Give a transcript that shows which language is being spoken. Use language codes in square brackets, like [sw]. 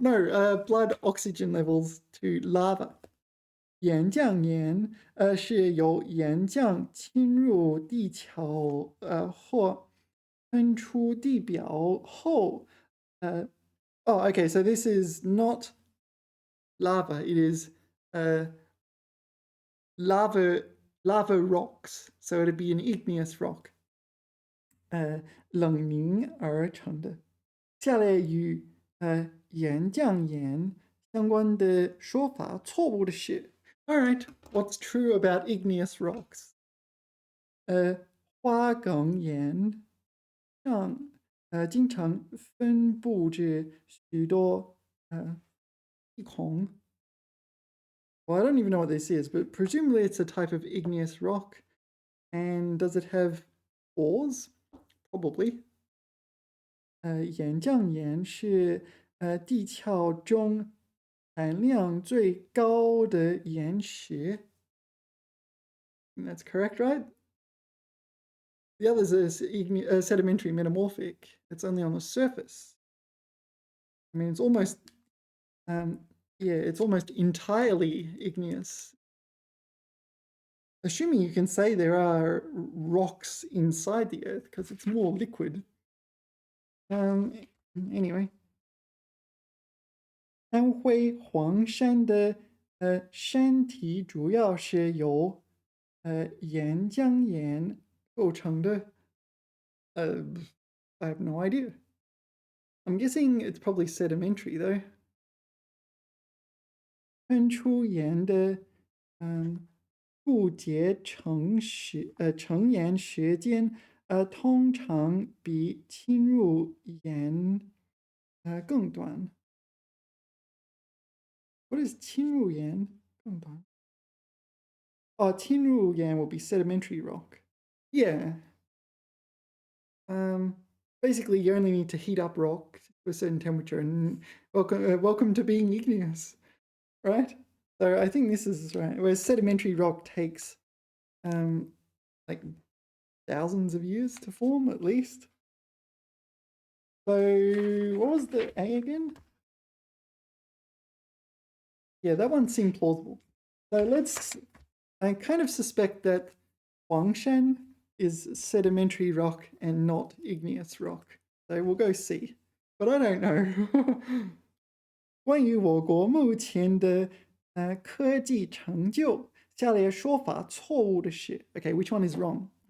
[en] No, blood oxygen levels to lava. [zh] 岩浆岩是由岩浆侵入地壳或喷出地表后 [en] okay, so this is not lava, it is lava rocks, so it'd be an igneous rock. [zh] 冷凝而成的。下列与岩浆岩相关的说法错误的是 [en] All right, what's true about igneous rocks? [zh] 花岗岩上经常分布着许多气孔。 [en] Well, I don't even know what this is, but presumably it's a type of igneous rock. And does it have pores? Probably. [zh] 岩浆岩是地壳中含量最高的岩石。 [en] That's correct, right? The others are sedimentary metamorphic. It's only on the surface. I mean, it's almost, it's almost entirely igneous. Assuming you can say there are rocks inside the earth because it's more liquid. Anyway. [zh] 安徽黄山的山体主要是由岩浆岩构成的。 [en] I have no idea. I'm guessing it's probably sedimentary though. [zh] 喷出岩的固结成岩时间通常比侵入岩更短。 [en] What is [zh] 侵入岩更短？侵入岩 [en] will be sedimentary rock. Yeah. Um, Basically, you only need to heat up rock to a certain temperature, and welcome to being igneous, right? So I think this is right. Whereas sedimentary rock takes like thousands of years to form at least. So what was the A again? Yeah, that one seemed plausible. So I kind of suspect that Huangshan is sedimentary rock and not igneous rock. So we'll go C. But I don't know. [zh] 关于我国目前的科技成就，下列说法错误的是？ [en] Okay, which one is wrong?